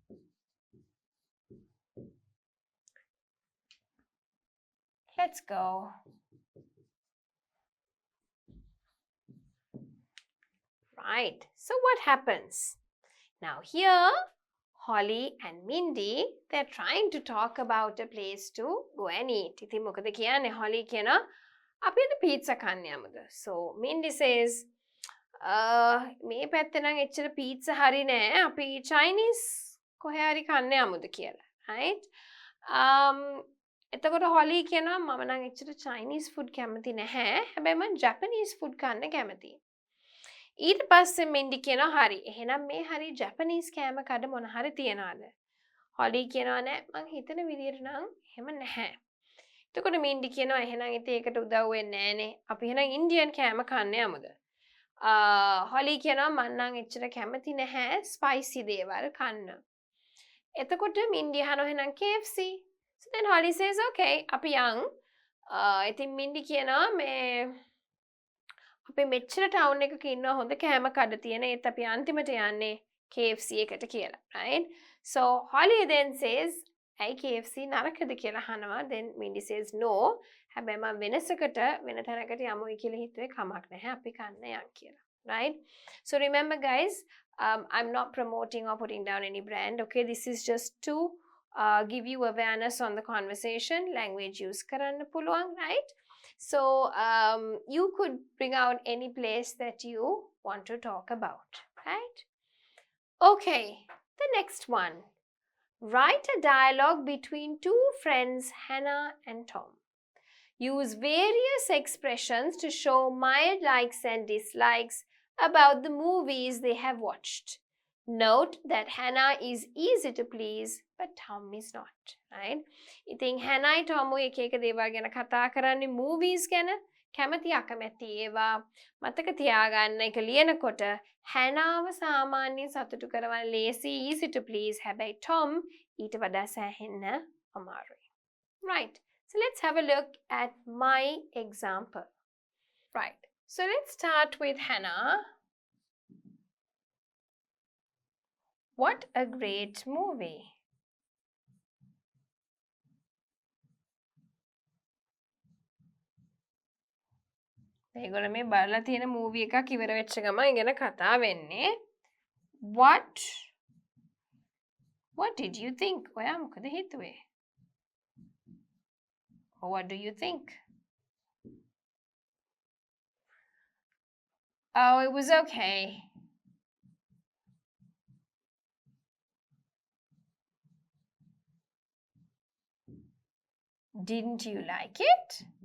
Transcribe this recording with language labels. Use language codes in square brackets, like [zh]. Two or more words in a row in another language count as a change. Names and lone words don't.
[en] Let's go. Right. So what happens? Now here, Holly and Mindy, they're trying to talk about a place to go and eat. [si] ඉතින් මොකද කියන්නේ? Holly කියනවා අපි අද pizza කන්න යමුද? [en] So Mindy says, [si] මේ පැත්තේ නම් එච්චර pizza හරි නෑ. අපි Chinese කොහේ හරි කන්න යමුද කියලා. Right? එතකොට Holly කියනවා මම නම් එච්චර [en] Chinese food [si] කැමති නැහැ. හැබැයි මම [en] Japanese food [si] කන්න කැමතියි. ඊට පස්සේ මින්ඩි කියනවා හරි එහෙනම් මේ හරි ජැපනීස් කෑම කඩ මොන හරි තියනවාද? හොලි කියනවා නෑ මං හිතන විදියට නම් එහෙම නැහැ. එතකොට මින්ඩි කියනවා එහෙනම් ඉතින් ඒකට උදව් වෙන්නේ නෑනේ. අපි එහෙනම් ඉන්දියන් කෑම කන්න යමුද? හොලි කියනවා මං නම් එච්චර කැමති නැහැ ස්පයිසි දේවල් කන්න. එතකොට මින්ඩි අහනවා එහෙනම් KFC. [en] So then Holly says okay [si] අපි යන්. ඉතින් මින්ඩි කියනවා මේ අපි මෙච්චර ටවුන් එකක ඉන්නවා හොඳ කෑම කඩ තියෙන ඒත් අපි අන්තිමට යන්නේ KFC එකට කියලා [en] right so Holly then says [si] ඇයි KFC නරකද කියලා අහනවා [en] then Mindy says no [si] හැබැයි මම වෙනසකට වෙන තැනකට යමුයි කියලා හිතුවේ කමක් නැහැ අපි කන්න යන් කියලා [en] right so remember guys I'm not promoting or putting down any brand okay this is just to give you awareness on the conversation language use [si] කරන්න පුළුවන් [en] right so you could bring out any place that you want to talk about, right? Okay, the next one. Write a dialogue between two friends, Hannah and Tom. Use various expressions to show mild likes and dislikes about the movies they have watched. Note that Hannah is easy to please, but Tom is not, right? [si] ඉතින් Hannah Tom එක එක දේවල් ගැන කතා කරන්නේ movies ගැන කැමති අකමැති ඒවා මතක තියාගන්න එක ලියනකොට Hannahව සාමාන්‍යයෙන් සතුටු කරවන්න ලේසි [en] easy to please [si] හැබැයි Tom ඊට වඩා සෑහෙන්න අමාරුයි. [en] Right. So let's have a look at my example. Right. So let's start with Hannah. What a great movie. [si] මේගොල්ලෝ මේ බලලා තියෙන මූවි එකක් ඉවර වෙච්ච ගමන් ඉගෙන කතා වෙන්නේ. [en] What did you think? [si] ඔයා මොකද හිතුවේ? [en] Or what do you think? Oh, it was okay. Didn't you like it?